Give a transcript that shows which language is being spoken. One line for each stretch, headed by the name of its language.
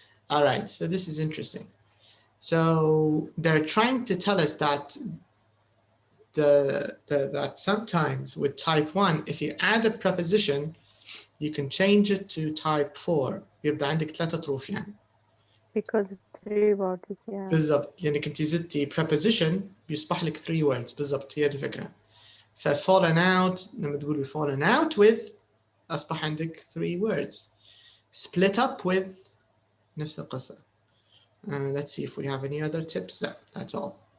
English: All right, so this is interesting. So they're trying to tell us that that sometimes with type 1, if you add a preposition, you can change it to type 4.
Arabic: يبقى عندك 3 طروف يعني.
English: Because 3 words, yeah.
Arabic: بالضبط، لأنك أنت زدتي preposition بيصبح لك
English: 3 words
Arabic: بالضبط، هي دي الفكرة.
English: fallen out
Arabic: لما تقولي
English: fallen out with
Arabic: أصبح عندك
English: 3 words. Split up with
Arabic: نفس القصة.
English: Let's see if we have any other tips. That's all.